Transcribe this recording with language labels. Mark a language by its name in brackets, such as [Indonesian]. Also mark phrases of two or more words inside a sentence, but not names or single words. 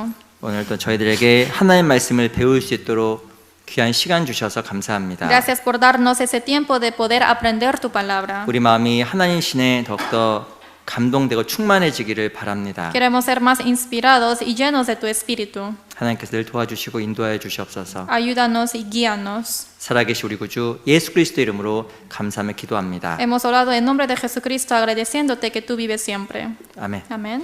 [Korean] 오늘도 저희들에게 하나님 말씀을 배울 수 있도록 귀한 시간 주셔서 감사합니다. [Spanish] Gracias por darnos ese tiempo de poder aprender tu palabra. [Korean] 우리 마음이 하나님 신에 더욱더 감동되고 충만해지기를 바랍니다. [Spanish] Queremos ser más inspirados y llenos de tu espíritu. [Korean] 하나님께서 늘 도와주시고 인도하여 주시옵소서. [Spanish] Ayúdanos y guíanos. [Korean] 살아계신 우리 구주 예수 그리스도 이름으로 감사하며 기도합니다. [Spanish] Hemos orado en nombre de Jesucristo agradeciéndote que tú vives siempre. [Korean] 아멘. [Spanish] Amén.